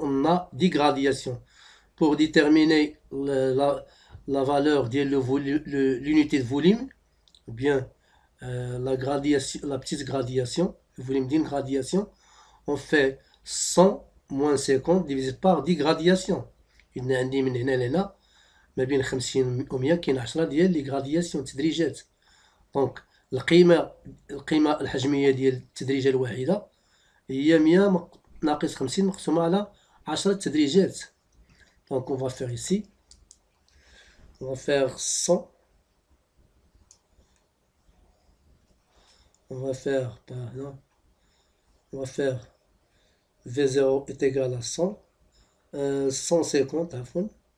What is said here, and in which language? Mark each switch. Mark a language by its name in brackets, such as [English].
[French] On a 10 gradations. Pour déterminer la valeur de l'unité de volume, ou bien la petite gradation, le volume d'une gradation, on fait 100 moins 50 divisé par 10 gradations. [Arabic] إذن عندي من هنا لهنا ما بين 50 و 100 كاين 10 ديال لي غرادياسيون تدريجات. دونك القيمة الحجمية ديال التدريجة الواحدة هي 100 ناقص 50 مقسومة على 10 تدريجات. [French] Donc on va faire ici, on va faire 100, on va faire, pardon, on va faire V0 est égal à 100, 150 à fond,